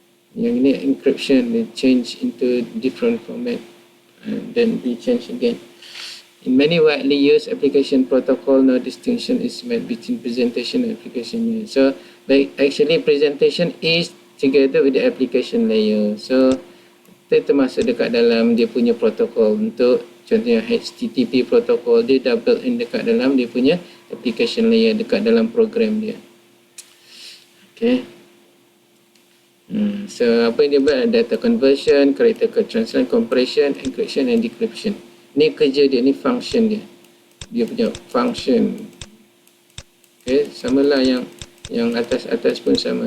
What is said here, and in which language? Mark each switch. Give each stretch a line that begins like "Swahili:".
Malay: Yang ni
English: encryption, they change into different format and then be changed again. In many widely used application protocol, no distinction is made between presentation and application layer. So actually presentation is together with the application layer.
Malay: So dia termasuk dekat dalam dia punya protokol. Untuk contohnya HTTP protokol, dia dah built in dekat dalam dia punya application layer, dekat dalam program dia. Okay. So apa yang dia buat?
English: Data conversion, character code translation, compression, encryption and decryption.
Malay: Ni kerja dia, ni function dia. Dia punya function. Okay, samalah yang atas pun sama.